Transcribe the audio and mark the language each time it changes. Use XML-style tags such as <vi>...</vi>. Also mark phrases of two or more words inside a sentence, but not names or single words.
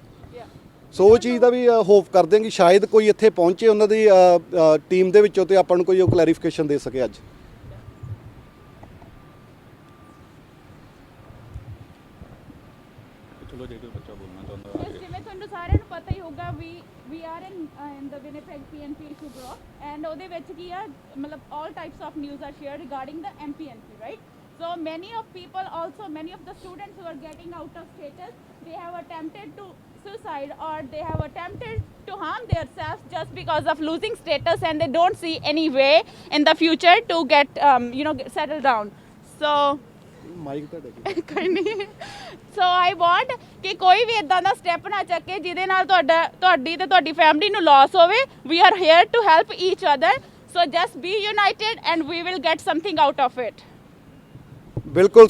<pa>ਸੋ ਉਹ ਚੀਜ਼ ਦਾ ਵੀ ਹੋਪ ਕਰਦੇ ਹਾਂ ਕਿ ਸ਼ਾਇਦ ਕੋਈ ਇੱਥੇ ਪਹੁੰਚੇ ਉਹਨਾਂ ਦੀ ਟੀਮ ਦੇ ਵਿੱਚੋਂ ਤੇ ਆਪਾਂ ਨੂੰ ਕੋਈ ਉਹ ਕਲੈਰੀਫਿਕੇਸ਼ਨ ਦੇ ਸਕੇ ਅੱਜ। ਜਿਵੇਂ ਤੁਹਾਨੂੰ ਸਾਰਿਆਂ ਨੂੰ ਪਤਾ ਹੀ ਹੋਊਗਾ,</pa> <en>we are in the Winnipeg PNP issue group, and</en> <pa>ਉਹਦੇ ਵਿੱਚ ਕੀ ਆ, ਮਤਲਬ</pa> <en>all types of news are shared regarding the MPNP, right? So many of the students who are getting out of status, they have attempted to suicide or they have attempted to harm themselves just because of losing status, and they don't see any way in the future to get settled down.</en> <pa>So</pa> <en>so I want</en> <pa>ਕਿ ਕੋਈ ਵੀ ਇਦਾਂ ਦਾ ਸਟੈਪ ਨਾ ਚੱਕੇ ਜਿਹਦੇ ਨਾਲ ਤੁਹਾਡੀ ਤੇ ਤੁਹਾਡੀ ਫੈਮਿਲੀ ਨੂੰ ਲਾਸ ਹੋਵੇ।</pa> <en>We are here to help each other, so just be united and we will get something out of it.</en> <pa>ਬਿਲਕੁਲ।</pa>